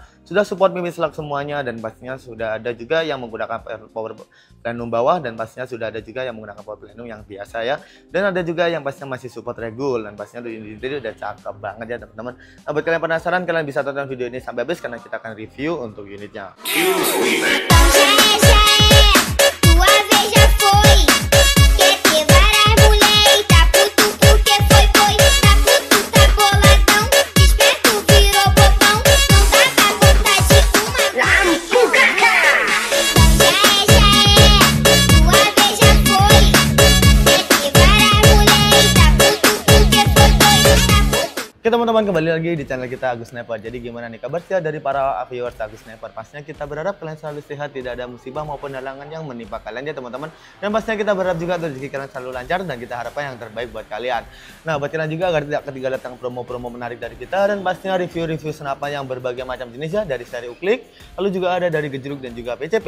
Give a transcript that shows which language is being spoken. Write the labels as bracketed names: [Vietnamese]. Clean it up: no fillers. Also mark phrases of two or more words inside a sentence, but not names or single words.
[Indonesian] Sudah support mimis lock semuanya dan pastinya sudah ada juga yang menggunakan [English] power plenum [Indonesian] bawah dan pastinya sudah ada juga yang menggunakan [English] power plenum [Indonesian] yang biasa ya. Dan ada juga yang pastinya masih support regul dan pastinya unit ini udah cakep banget ya teman-teman. Nah, buat kalian penasaran, kalian bisa tonton video ini sampai habis karena kita akan review untuk unitnya. [Portuguese] Tua vez já foi. Quer ter várias mulher e tá puto porque foi. Tá puto, tá boladão. Desperto, virou bobão. Não tá com vontade de fumar. Já é. Tua vez já foi. Quer ter várias mulher e tá puto porque foi. Tá puto. [Indonesian] Oke teman-teman, kembali lagi di channel kita Agus Sniper. Jadi gimana nih kabar dari para viewers Agus Sniper? Pastinya kita berharap kalian selalu sehat, tidak ada musibah maupun halangan yang menimpa kalian ya teman-teman. Dan pastinya kita berharap juga rezeki kalian selalu lancar dan kita harapkan yang terbaik buat kalian. Nah, buat kalian juga agar tidak ketinggalan datang promo-promo menarik dari kita dan pastinya review-review senapan yang berbagai macam jenis ya, dari seri Uklik, lalu juga ada dari Gejruk dan juga PCP.